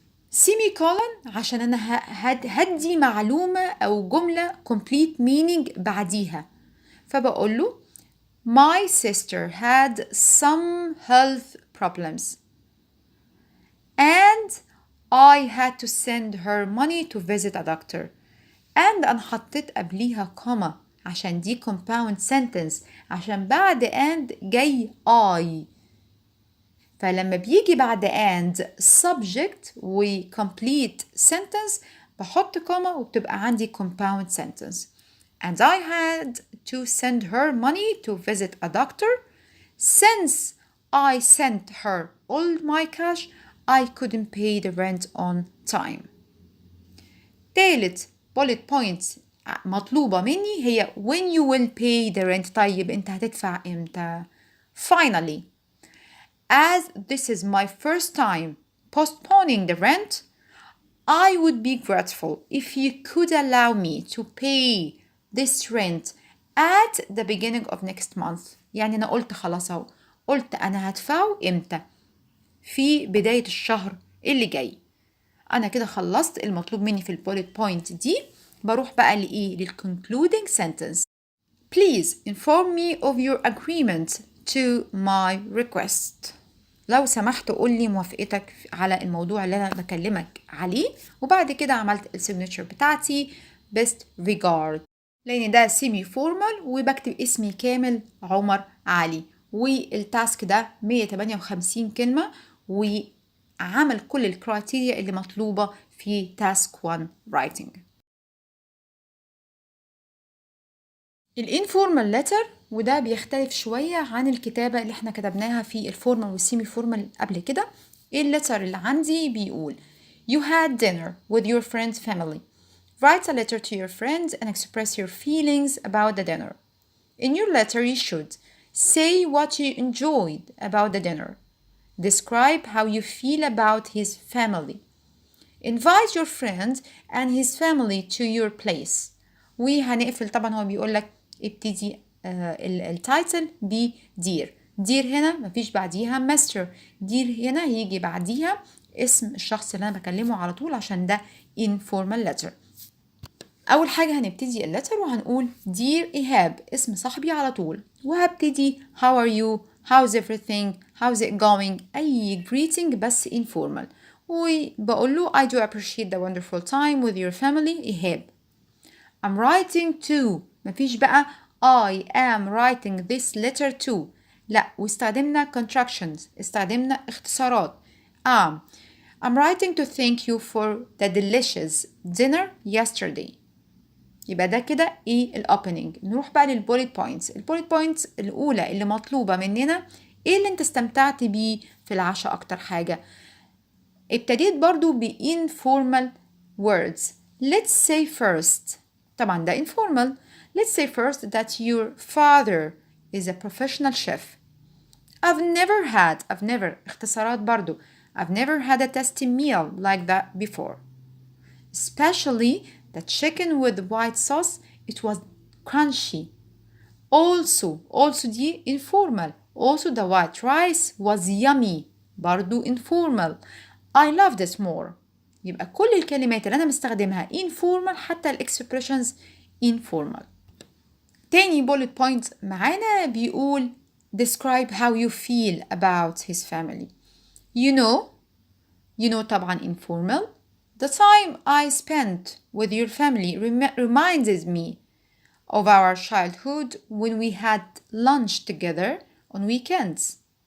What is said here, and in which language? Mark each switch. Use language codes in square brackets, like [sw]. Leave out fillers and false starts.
[en] semicolon [ar] عشان أنا هدي معلومة أو جملة [en] complete meaning [ar] بعديها، فبقول له [en] My sister had some health problems and I had to send her money to visit a doctor. [ar] And أنا حطيت قبليها كوما عشان دي [en] compound sentence، [ar] عشان بعد and جاي I، فلما بيجي بعد and subject و [en] complete sentence [ar] بحط كوما وبتبقى عندي compound sentence. [en] And I had to send her money to visit a doctor. Since I sent her all my cash, I couldn't pay the rent on time. [ar] تالت [en] bullet point [ar] مطلوبة مني هي [en] when you will pay the rent. [ar] طيب انت هتدفع امتى؟ [en] Finally, as this is my first time postponing the rent, I would be grateful if you could allow me to pay this rent at the beginning of next month. [ar] يعني أنا قلت خلاص أهو، قلت أنا هدفعه إمتى؟ في بداية الشهر اللي جاي. أنا كده خلصت المطلوب مني في البوليت بوينت دي. بروح بقى لإيه؟ للconcluding sentence. Please inform me of your agreement to my request. لو سمحت قول لي موافقتك على الموضوع اللي أنا بكلمك عليه. وبعد كده عملت السيجنتشر بتاعتي [en] best regard [ar] لأن ده سيمي فورمال وبكتب اسمي كامل عمر علي، والتاسك ده 158 كلمة، وعمل كل الكرايتيريا اللي مطلوبة في تاسك 1 writing. الانفورمال لتر، وده بيختلف شوية عن الكتابة اللي احنا كتبناها في الفورمال والسيمي فورمال قبل كده. اللتر اللي عندي بيقول [en] You had dinner with your friend's family. Write a letter to your friends and express your feelings about the dinner. In your letter you should say what you enjoyed about the dinner. Describe how you feel about his family. Invite your friend and his family to your place. [ar] وهنقفل طبعا، هو بيقول لك ابتدي التايتل بدير. دير هنا مفيش بعديها ماستر، دير هنا هيجي بعديها اسم الشخص اللي انا بكلمه على طول عشان ده [en] informal letter. [ar] اول حاجه هنبتدي اللتر وهنقول دير ايهاب، اسم صاحبي على طول، وهبتدي [en] how are you, how's everything, how's it going، [ar] اي greeting بس informal. [en] وبقول له I do appreciate the wonderful time with your family إيهاب. I'm writing to، [ar] مفيش بقى [en] I am writing this letter to، [ar] لا، واستخدمنا [en] contractions، [ar] استخدمنا اختصارات. [en] I'm writing to thank you for the delicious dinner yesterday. [ar] يبقى ده كده ايه الاوبننج. نروح بقى للبوليت بوينتس. البوليت بوينتس الاولى اللي مطلوبه مننا ايه اللي انت استمتعت بيه في العشاء اكتر حاجه. ابتديت برضو ب [en] informal words. Let's say first، [ar] طبعا ده [en] informal. Let's say first that your father is a professional chef. I've never [ar] اختصارات برضو. [en] I've never had a tasty meal like that before. Especially the chicken with white sauce, it was crunchy. Also [ar] دي [en] informal. Also the white rice was yummy. [ar] برضو informal. [en] I love this more. [ar] يبقى كل الكلمات اللي أنا مستخدمها informal، حتى الexpressions informal. تاني [en] bullet point [ar] معانا بيقول [en] describe how you feel about his family. You know [ar] طبعا [en] informal. The time I spent with your family reminds me of our childhood when we had lunch together on weekends.